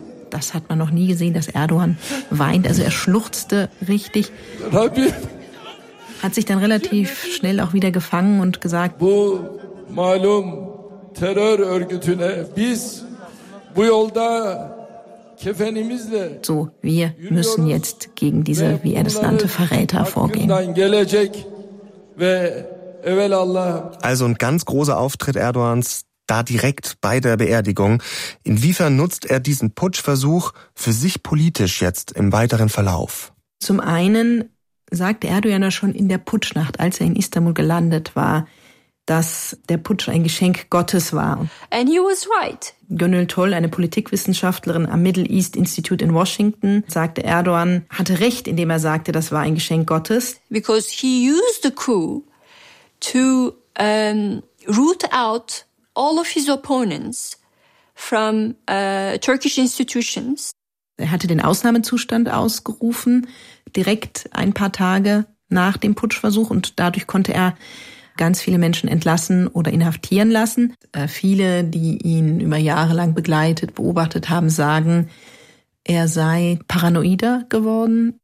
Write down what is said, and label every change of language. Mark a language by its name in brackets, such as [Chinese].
[German] Das hat man noch nie gesehen, dass Erdogan weint. Also er schluchzte richtig. Hat sich dann relativ schnell auch wieder gefangen und gesagt, [Turkish] bu malum terör örgütüne biz bu yolda kefenimizle, [German] so, wir müssen jetzt gegen diese, wie er das nannte, Verräter vorgehen. [Turkish] Gelecek ve evvelallah. [German] Also ein ganz großer Auftritt Erdogans da direkt bei der Beerdigung. Inwiefern nutzt er diesen Putschversuch für sich politisch jetzt im weiteren Verlauf? Zum einen sagte Erdogan ja schon in der Putschnacht, als er in Istanbul gelandet war, dass der Putsch ein Geschenk Gottes war. [English] And he was right. [German] Gönül Toll, eine Politikwissenschaftlerin am Middle East Institute in Washington, sagte Erdogan, hatte recht, indem er sagte, das war ein Geschenk Gottes. [English] Because he used the coup to root out all of his opponents from Turkish institutions. [German] Er hatte den Ausnahmezustand ausgerufen, direkt ein paar Tage nach dem Putschversuch und dadurch konnte er ganz viele Menschen entlassen oder inhaftieren lassen. Viele, die ihn über Jahre lang begleitet, beobachtet haben, sagen, er sei paranoider geworden.